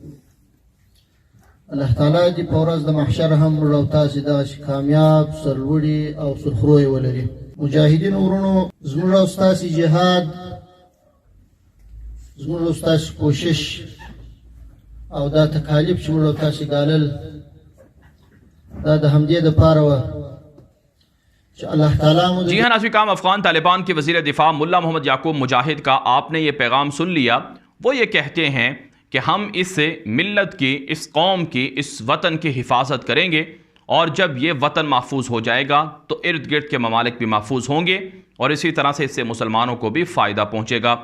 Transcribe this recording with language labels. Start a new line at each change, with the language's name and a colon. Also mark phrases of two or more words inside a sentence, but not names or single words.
Pashto: الله تعالی دې په ورځ د محشر هم موږ تاسو دغسې کامیاب، سرلوړي او سرخروی ولري. مجاهدینو ورونو، زموږ او ستاسو جهاد، زموږ او ستاسو کوشش او دا تکالیف چې موږ او تاسو ګالل دا د همدې دپاره وه.
Urdu: جی ہاں ناظرین، افغان طالبان کے وزیر دفاع ملا محمد یعقوب مجاہد کا آپ نے یہ پیغام سن لیا۔ وہ یہ کہتے ہیں کہ ہم اس ملت کی، اس قوم کی، اس وطن کی حفاظت کریں گے اور جب یہ وطن محفوظ ہو جائے گا تو ارد گرد کے ممالک بھی محفوظ ہوں گے اور اسی طرح سے اس سے مسلمانوں کو بھی فائدہ پہنچے گا۔